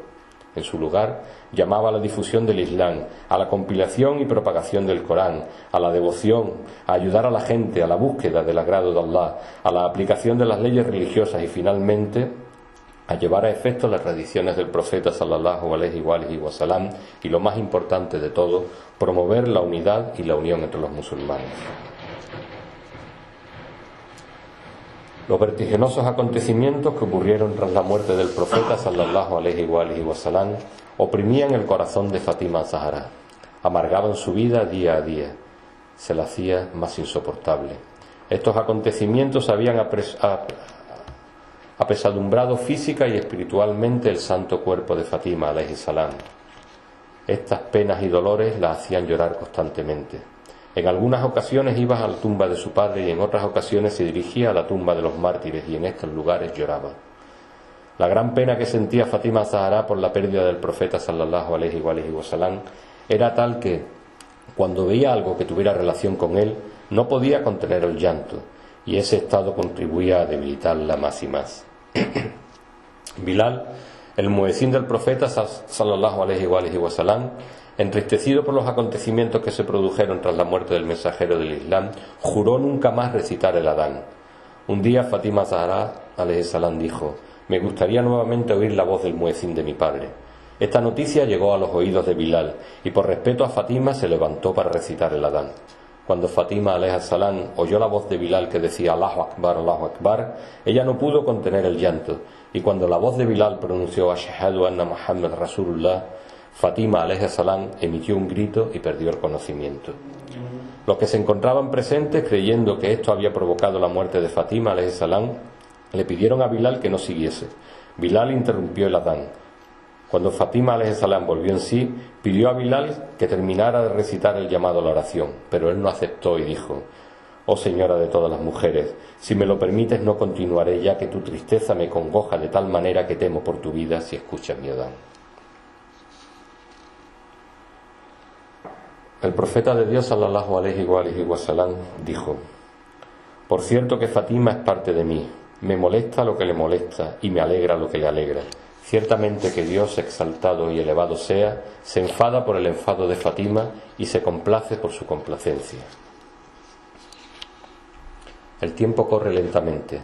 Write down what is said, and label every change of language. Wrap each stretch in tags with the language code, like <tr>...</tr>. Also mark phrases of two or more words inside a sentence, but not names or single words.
<es>En su lugar, llamaba a la difusión del Islam, a la compilación y propagación del Corán, a la devoción, a ayudar a la gente, a la búsqueda del agrado de Allah, a la aplicación de las leyes religiosas y finalmente a llevar a efecto las tradiciones del profeta</es> <ar>صلى الله عليه وسلم</ar> <es>y, lo más importante de todo, promover la unidad y la unión entre los musulmanes. Los vertiginosos acontecimientos que ocurrieron tras la muerte del profeta</es> <ar>صلى الله عليه وسلم</ar> <es>oprimían el corazón de Fátima Zahra, amargaban su vida día a día, se la hacía más insoportable. Estos acontecimientos habían apesadumbrado física y espiritualmente el santo cuerpo de Fátima</es> <ar>عليه السلام.</ar> <es>Estas penas y dolores la hacían llorar constantemente. En algunas ocasiones iba a la tumba de su padre y en otras ocasiones se dirigía a la tumba de los mártires y en estos lugares lloraba. La gran pena que sentía Fátima Zahra por la pérdida del profeta</es> <ar>صلى الله عليه وسلم</ar> <es>era tal que, cuando veía algo que tuviera relación con él, no podía contener el llanto, y ese estado contribuía a debilitarla más y más. Bilal, el muezín del profeta</es> <ar>صلى الله عليه وسلم,</ar> <es>entristecido por los acontecimientos que se produjeron tras la muerte del mensajero del Islam, juró nunca más recitar el Adán. Un día Fátima Zahra</es> <ar>عليه السلام</ar> <es>dijo: «Me gustaría nuevamente oír la voz del muezín de mi padre». Esta noticia llegó a los oídos de Bilal y por respeto a Fátima se levantó para recitar el Adán. Cuando Fátima</es> <ar>عليه السلام</ar> <es>oyó la voz de Bilal que decía</es> <ar>الله أكبر,</ar> <es>ella no pudo contener el llanto, y cuando la voz de Bilal pronunció</es> <ar>أشهد أن محمد رسول الله,</ar> <es>Fátima</es> <ar>عليه السلام</ar> <es>emitió un grito y perdió el conocimiento. Los que se encontraban presentes, creyendo que esto había provocado la muerte de Fátima</es> <ar>عليه السلام,</ar> <es>le pidieron a Bilal que no siguiese. Bilal interrumpió el Adán. Cuando Fátima</es> <ar>عليه السلام</ar> <es>volvió en sí, pidió a Bilal que terminara de recitar el llamado a la oración, pero él no aceptó y dijo: «Oh señora de todas las mujeres, si me lo permites no continuaré, ya que tu tristeza me congoja de tal manera que temo por tu vida si escuchas mi Adán». El profeta de Dios</es> <ar>صلى الله عليه وسلم</ar> <es>dijo: «Por cierto que Fátima es parte de mí, me molesta lo que le molesta y me alegra lo que le alegra. Ciertamente que Dios, exaltado y elevado sea, se enfada por el enfado de Fátima y se complace por su complacencia». El tiempo corre lentamente.</es>